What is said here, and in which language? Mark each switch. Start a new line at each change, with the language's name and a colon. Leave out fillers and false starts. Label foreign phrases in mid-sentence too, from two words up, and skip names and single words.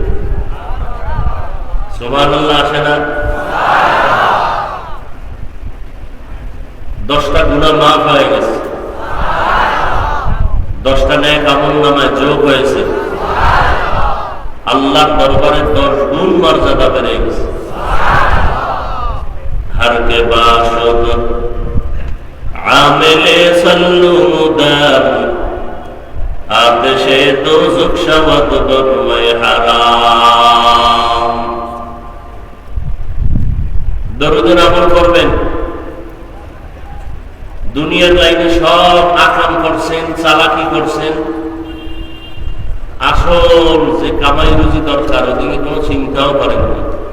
Bangla: সুবহানাল্লাহ আসে না? 10টা গুনাহ মাফ হয়ে গেছে, 10টা নেক আমলনামায় যোগ হয়েছে, আল্লাহর দরবারে 10 গুণ মর্যাদা বেড়ে গেছে।
Persian: هر که باشد عامل صلوا مدام آتش دوزخ شود بر وی حرام.
Bangla: দরুদের আমল করবেন। দুনিয়ার লাইনে সব আকাম করছেন, চালাকি করছেন, আসল যে কামাই রুজি দরকার ওদিকে কোনো চিন্তাও করেন না।